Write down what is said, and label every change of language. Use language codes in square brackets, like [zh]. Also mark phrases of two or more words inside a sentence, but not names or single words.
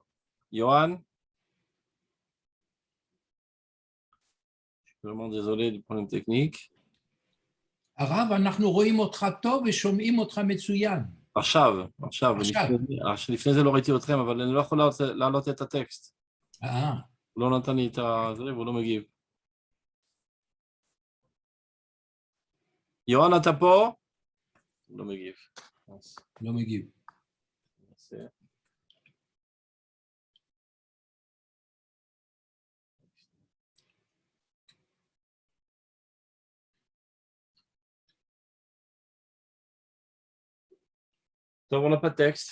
[fr] Johan? Je suis vraiment désolé du problème technique. [he] הרב, אנחנו רואים אותך טוב ושומעים אותך מצוין. עכשיו. לפני זה לא ראיתי אתכם, אבל אני לא יכול להעלות את הטקסט. הוא לא נתן לי את זה, והוא לא מגיב. יוהן, אתה פה? הוא לא מגיב. לא מגיב. [fr] Donc, on n'a pas de texte.